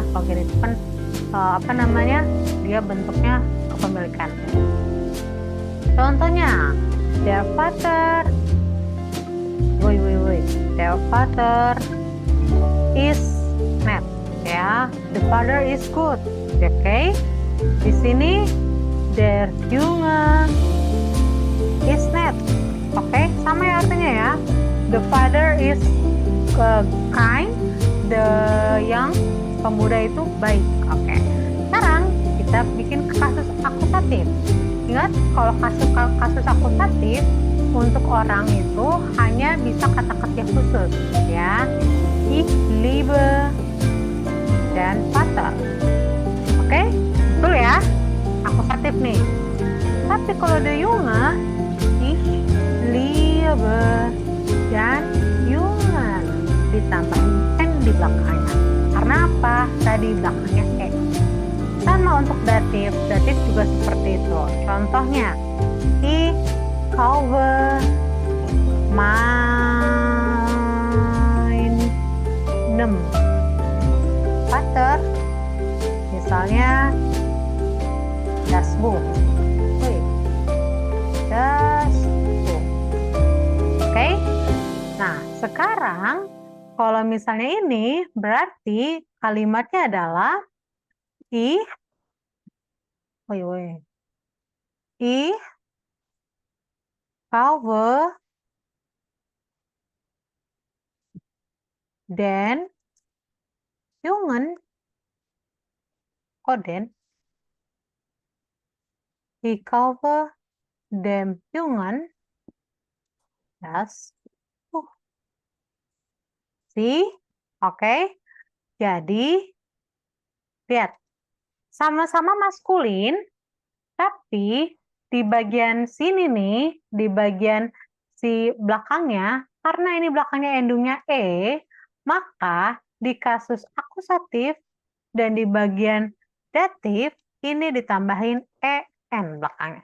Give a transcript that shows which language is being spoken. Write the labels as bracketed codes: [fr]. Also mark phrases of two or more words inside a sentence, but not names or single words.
[id] Kalau genitif kan dia bentuknya kepemilikan. Contohnya, [de] der Vater, der Vater is nett ya, [en] the father is good. [id] Oke. Di sini [de] der Junge is nett. [id] Oke, sama ya artinya ya. [en] The father is kind, the young, [id] pemuda itu baik. Oke. Sekarang kita bikin kasus akusatif. Ingat, kalau kasus akusatif untuk orang itu hanya bisa kata kerja khusus ya. [de] Ich liebe dan Vater. [id] Oke? Betul ya? Akusatif nih. Tapi kalau [de] the Junge, ich liebe dan Jungen [id] ditambahin n di belakangnya. Karena apa? Tadi belakangnya e. Sama untuk datif. Datif juga seperti itu. Contohnya, [de] ich kaufe meinem Vater, misalnya das Buch. Das Buch. [id] Oke? Nah, sekarang kalau misalnya ini berarti kalimatnya adalah [de] ich kaufe den Jungen. [id] Kok den? [de] Ich kaufe dem Jungen das Buch. [id] See? Oke. Jadi, lihat. Sama-sama maskulin, tapi di bagian sini nih, di bagian si belakangnya, karena ini belakangnya endungnya e, maka di kasus akusatif dan di bagian datif, ini ditambahin en belakangnya.